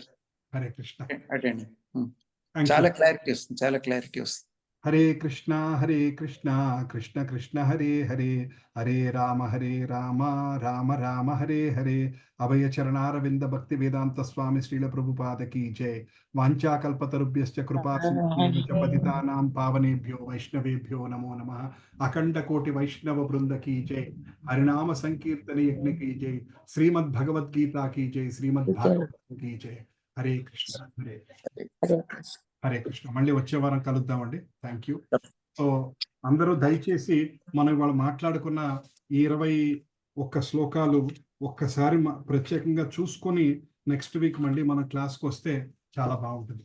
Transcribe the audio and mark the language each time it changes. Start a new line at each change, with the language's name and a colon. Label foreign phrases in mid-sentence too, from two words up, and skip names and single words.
Telugu: హరే కృష్ణ. అటెండ్. చాలా క్లారిటీ వస్తుంది.
Sanskrit: హరే కృష్ణ కృష్ణ కృష్ణ హరే హరే, హరే రామ రామ రామ హరే హరే.
Telugu: అభయ చరణారవింద భక్తి వేదాంత స్వామి శ్రీల ప్రభుపాద కీ జై.
Sanskrit: వాంఛాకల్పతరుభ్యశ్చ కృపా పతితానాం పావనేభ్యో వైష్ణవేభ్యో నమో నమః.
Telugu: అఖండ కోటి వైష్ణవ బృంద కీ జై. హరినామ సంకీర్తన యజ్ఞ కీ జై. శ్రీమద్ భగవద్గీత కీ జై. శ్రీమద్ భాగవతం కీ జై. హరే కృష్ణ. హరే కృష్ణ. మళ్ళీ వచ్చే వారం కలుద్దామండి.
English: Thank you.
Telugu: సో అందరూ దయచేసి మనం ఇవాళ మాట్లాడుకున్న ఈ 21 శ్లోకాలు ఒక్కసారి ప్రత్యేకంగా చూసుకొని
English: next week
Telugu: మళ్ళీ మన క్లాస్కి వస్తే చాలా బాగుంటుంది.